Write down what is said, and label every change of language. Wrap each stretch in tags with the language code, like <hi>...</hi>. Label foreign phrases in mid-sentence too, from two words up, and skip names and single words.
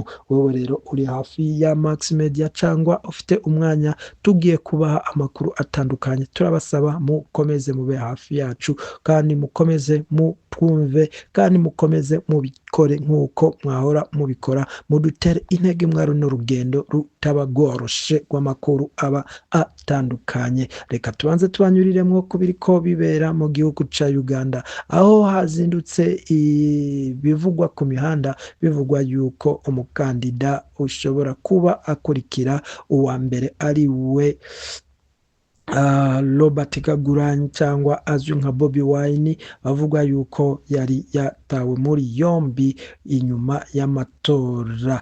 <rw>Wowe rero uri hafi ya Max Media cyangwa ufite umwanya, tugiye kubaha amakuru atandukanye, turabasaba mukomeze mube hafi yacu, kandi mukomeze mutwumve, kandi mukomeze mubikore nk'uko mwahora mubikora, mudutere intege mwa runo rugendo rutabagoroshe rw'amakuru aba atandukanye.</rw> <rn>Reka tubanze tubanyuriremwo ku biriko bibera mu gihugu ca Uganda, aho hazindutse bivugwa ku mihanda, bivugwa yuko umukandida ushobora kuba akurikira uwa mbere ari we Robert Kyagulanyi cyangwa azwi nka Bobi Wine, bavuga yuko yari yatawe muri yombi inyuma y'amatora.</rn>